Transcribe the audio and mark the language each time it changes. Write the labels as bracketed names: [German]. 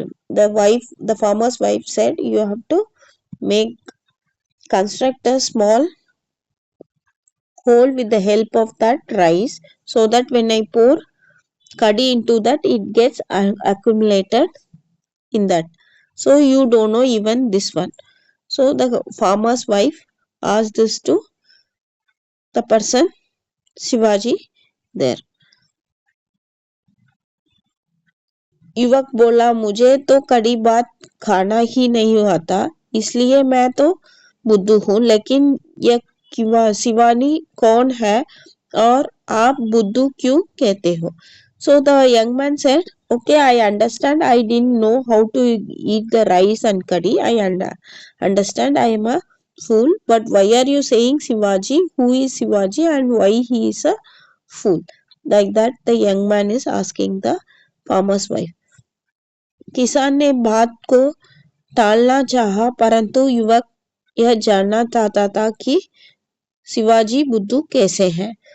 [English] The farmer's wife said, you have to construct a small hole with the help of that rice, so that when I pour curry into that, it gets accumulated in that. So you don't know even this one. So the farmer's wife asked this to the person Shivaji there. [Hindi] युवक बोला, मुझे तो कड़ी बात खाना ही नहीं आता, इसलिए मैं तो बुद्धू हूँ. लेकिन यह शिवानी कौन है और आप बुद्धू क्यों कहते हो. [English] So the young man said, okay, I understand. I didn't know how to eat the rice and curry. I understand I am a fool. But why are you saying Shivaji? Who is Shivaji and why he is a fool? Like that, the young man is asking the farmer's wife. [Hindi] किसान ने बात को टालना चाहा, परंतु युवक यह जानना चाहता था कि शिवाजी बुद्धू कैसे हैं.